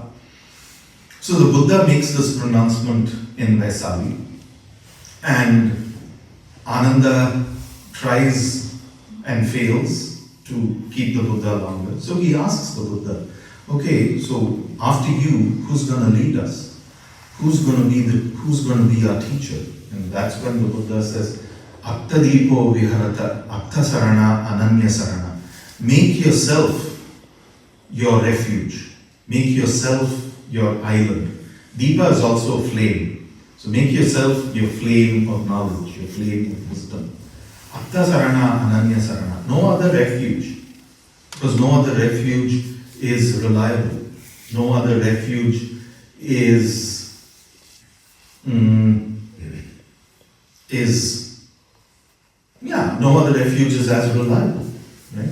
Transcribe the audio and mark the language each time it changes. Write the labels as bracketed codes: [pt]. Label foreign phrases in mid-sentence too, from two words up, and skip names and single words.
[en] So the Buddha makes this pronouncement in Vaisali, and Ananda tries and fails to keep the Buddha longer. So he asks the Buddha, okay, so after you, who's going to lead us? Who's going to be our teacher? And that's when the Buddha says, [pi] Attadipo viharata attasarana ananya sarana. [en] Make yourself your refuge. Make yourself your island. Deepa is also a flame. So make yourself your flame of knowledge, your flame of wisdom. [pi] Attasarana ananya sarana. [en] No other refuge. Because no other refuge is reliable. No other refuge is no other refuge is as reliable, right?